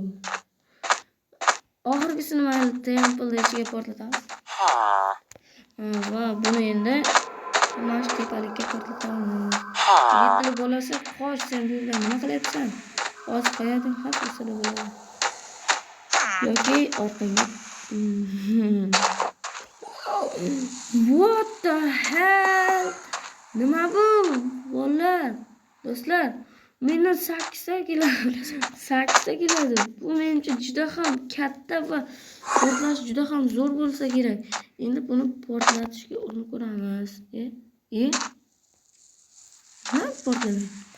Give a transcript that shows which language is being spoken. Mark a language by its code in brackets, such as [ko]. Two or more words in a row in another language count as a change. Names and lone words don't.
[uz] Oxirgisini mayli temple ichiga portlatamiz. Va buni endi mana shu tepalikka portlatamiz. Yettili bolasi, qoch sen bu yerda nima qilyapsan? Hozir qo'yading, hammasini bo'ladi. Yoki orqaga. [en] What the hell? [uz] Nima bu? Bolalar, do'stlar, meni 8 ta keladi. 8 ta keladi. Bu men uchun juda ham katta va portlash juda ham zo'r bo'lsa kerak. Endi buni portlatishga urinib ko'ramiz. Ha, portlaydi.